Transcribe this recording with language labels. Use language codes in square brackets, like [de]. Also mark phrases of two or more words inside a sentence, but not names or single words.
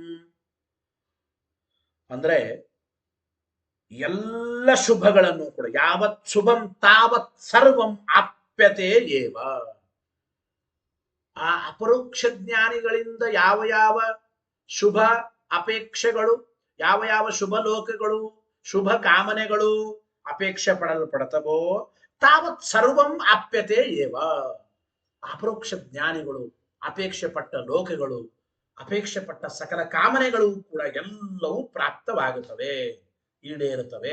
[kn] ಅಂದ್ರೆ ಎಲ್ಲ ಶುಭಗಳನ್ನು ಕೂಡ, [sa] ಯಾವತ್ ಶುಭಂ ತಾವತ್ ಸರ್ವಂ ಆಪ್ಯತೆ ಏವ, [kn] ಆ ಅಪರೋಕ್ಷ ಜ್ಞಾನಿಗಳಿಂದ ಯಾವ ಯಾವ ಶುಭ ಅಪೇಕ್ಷೆಗಳು, ಯಾವ ಯಾವ ಶುಭ ಲೋಕಗಳು, ಶುಭ ಕಾಮನೆಗಳು ಅಪೇಕ್ಷೆ ಪಡಲ್ಪಡತವೋ, [sa] ತಾವತ್ ಸರ್ವಂ ಆಪ್ಯತೆ ಏವ, [kn] ಅಪರೋಕ್ಷ ಜ್ಞಾನಿಗಳು ಅಪೇಕ್ಷೆ ಪಟ್ಟ ಲೋಕಗಳು, ಅಪೇಕ್ಷೆ ಪಟ್ಟ ಸಕಲ ಕಾಮನೆಗಳು ಕೂಡ ಎಲ್ಲವೂ ಪ್ರಾಪ್ತವಾಗುತ್ತವೆ, ಈಡೇರುತ್ತವೆ.